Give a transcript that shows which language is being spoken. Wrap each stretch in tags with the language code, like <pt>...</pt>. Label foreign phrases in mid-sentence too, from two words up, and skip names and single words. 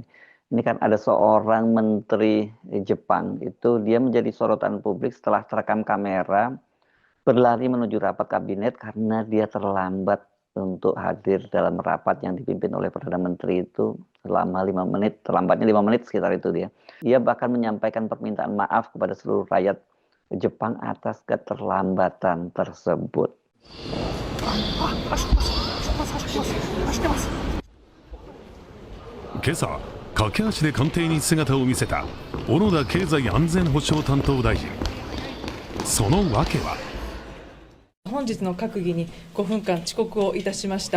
<id>Ini kan ada seorang menteri Jepang, itu dia menjadi sorotan publik setelah terekam kamera berlari menuju rapat kabinet karena dia terlambat untuk hadir dalam rapat yang dipimpin oleh Perdana Menteri itu selama 5 menit, terlambatnya 5 menit sekitar itu dia. Dia bahkan menyampaikan permintaan maaf kepada seluruh rakyat Jepang atas keterlambatan tersebut.</id> <ja>今朝、駆け足で官邸に姿を見せた小野田経済安全保障担当大臣。その訳は。本日の閣議に5分間遅刻をいたしました。</ja>